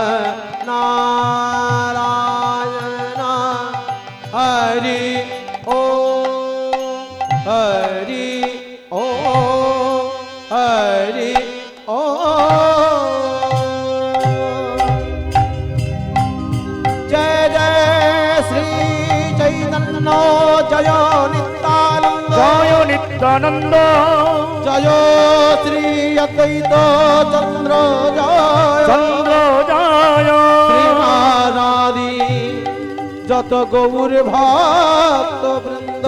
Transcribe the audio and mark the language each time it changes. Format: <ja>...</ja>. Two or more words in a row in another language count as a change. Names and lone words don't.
<sa>नारायण हरि ओ हरि ओ हरि ओ जय जय श्री चैतन्य जय नित्यानंद</sa> <bn>জয় নিত্যানন্দ</bn> <sa>जय श्री अद्वैत चंद्र जय</sa> <bn>চন্দ্র জয় श्रीनारादि যত গৌর ভক্ত বৃন্দ</bn>